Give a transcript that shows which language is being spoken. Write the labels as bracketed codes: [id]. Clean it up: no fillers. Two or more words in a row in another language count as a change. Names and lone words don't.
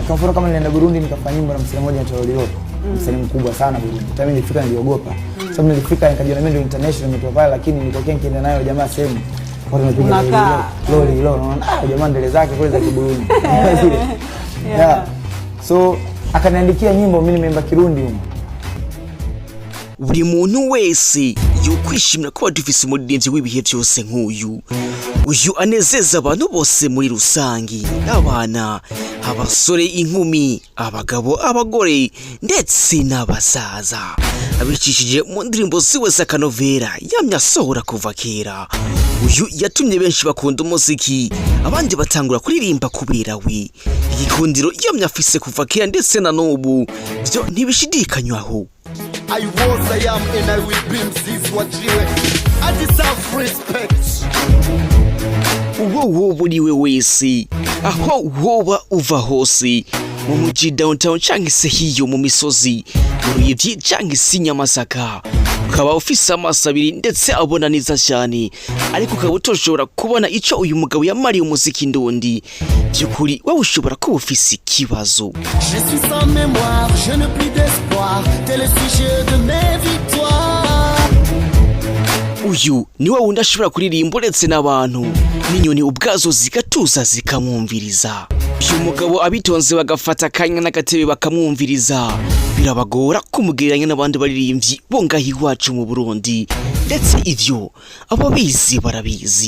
[sw] Kwa mfano kama nilienda Burundi nikafanya nyimbo na msanii mmoja anaitwa Lolilo. Msanii mkubwa sana Burundi. Mimi nilifika niliogopa. Sababu nilifika nikajiona mimi ndio international nimetoka pale, lakini nilitokea nikienda nayo jamaa sehemu. Watu wanapiga Lolilo, unaona jamaa ndele zake kule za Burundi. Yeah. So akaniandikia nyimbo mimi nimeimba Kirundi huko. [rn] Buri muntu wese yokwishimira ko badufise umuririmbyi w'ibihe byose nk'uyu. Uyu anezeza abantu bose muri rusangi, abana, abasore, inkumi, abagabo, abagore ndetse n'abasaza. Abicishije mu ndirimbo ziwe z'akanovera yamye asohora kuva kera. Uyu yatumye benshi bakunda umuziki, abandi batangura kuririmba kubera we. Igikundiro yamye afise kuva kera ndetse na n'ubu byo ntibishidikanywaho. [en] I was, I am, and I will be this what you I deserve respect. [rn] Uwo buriwe wese aho woba uva hose mu muji downtown canke se hiyo mu misozi mu Ruyivyi canke se Nyamasaka, ukaba ufise amaso abiri ndetse abona neza cyane, ariko ukaba utoshobora kubona ico uyu mugabo yamariye umuziki ndundi. Byukuri wowe ushobora kuba ufise ikibazo. [fr] Je suis sans mémoire, je n'ai plus d'espoir, tel le sujet de mes victoires. [rn] Uyu ni wa wundi ashobora kuririmba uretse n'abantu n'inyoni ubwazo zigatuza zikamwumviriza. Uyu mugabo abitonze bagafata akanya n'agatebe bakamwumviriza, birabagora kumugereranya n'abandi baririmbyi bo ngaho iwacu mu Burundi, ndetse ivyo ababizi barabizi.